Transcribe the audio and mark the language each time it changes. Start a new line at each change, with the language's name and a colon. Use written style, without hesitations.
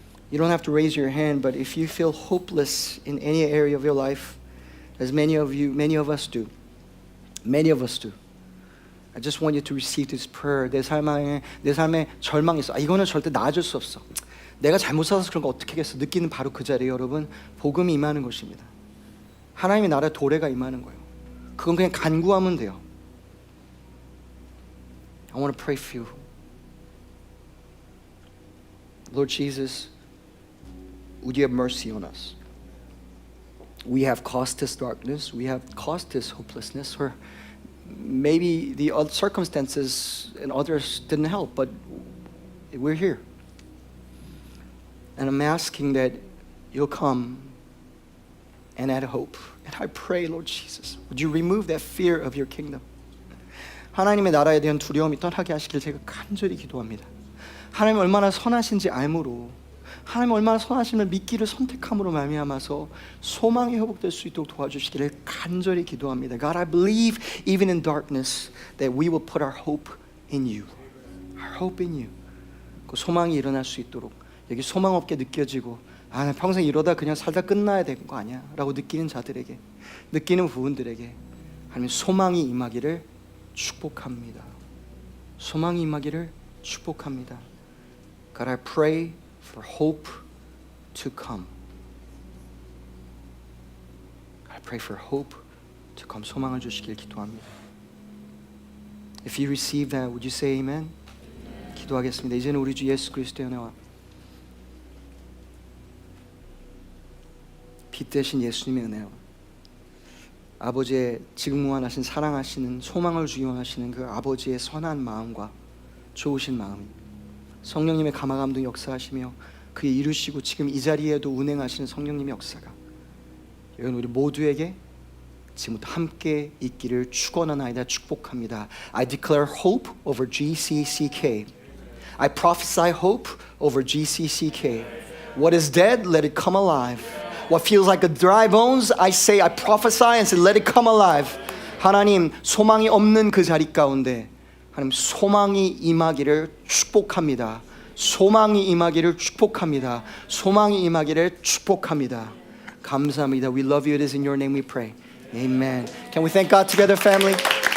English: You don't have to raise your hand, but if you feel hopeless in any area of your life, as many of us do, I just want you to receive this prayer.
Korean: 내 삶에 절망이 있어. 이거는 절대 나아질 수 없어. 내가 잘못 살아서 그런 거 어떻게 하겠어. 느끼는 바로 그 자리에 여러분 복음이 임하는 것입니다. 하나님의 나라의 도래가 임하는 거예요. 그건 그냥 간구하면 돼요.
English: I want to pray for you. Lord Jesus, would you have mercy on us? We have caused this darkness. We have caused this hopelessness. Or maybe the other circumstances and others didn't help, but we're here. And I'm asking that you'll come and add hope. And I pray, Lord Jesus, would you remove that fear of your kingdom?
Korean: 하나님의 나라에 대한 두려움이 떠나게 하시길 제가 간절히 기도합니다. 하나님 얼마나 선하신지 알므로 하나님 얼마나 선하심을 믿기를 선택함으로 말미암아서 소망이 회복될 수 있도록 도와주시기를 간절히 기도합니다.
English: God, I believe even in darkness that we will put our hope in you. Our hope in you.
Korean: 그 소망이 일어날 수 있도록 여기 소망 없게 느껴지고 나 평생 이러다 그냥 살다 끝나야 되는 거 아니야 라고 느끼는 자들에게 느끼는 부분들에게 하나님 소망이 임하기를 축복합니다. 소망이 임하기를 축복합니다.
English: God, I pray for hope to come. I pray for hope to come.
Korean: 소망을 주시길 기도합니다.
English: If you receive that, would you say amen?
Korean: 기도하겠습니다. 이제는 우리 주 예수 그리스도의 은혜와 빛 대신 예수님의 은혜와 아버지의 지금 무한하신 사랑하시는 소망을 주기 원하시는 그 아버지의 선한 마음과 좋으신 마음 성령님의 감화감동 역사하시며 그의 이루시고 지금 이 자리에도 운행하시는 성령님의 역사가 여러분 우리 모두에게 지금부터 함께 있기를 축원하나이다. 축복합니다.
English: I declare hope over GCCK. I prophesy hope over GCCK. What is dead, let it come alive. What feels like a dry bones, I prophesy and say, let it come alive.
Korean: 하나님, 소망이 없는 그 자리 가운데 하나님 소망이 임하기를 축복합니다. 소망이 임하기를 축복합니다. 소망이 임하기를 축복합니다. 감사합니다.
English: We love you. It is in your name we pray. Amen. Can we thank God together, family?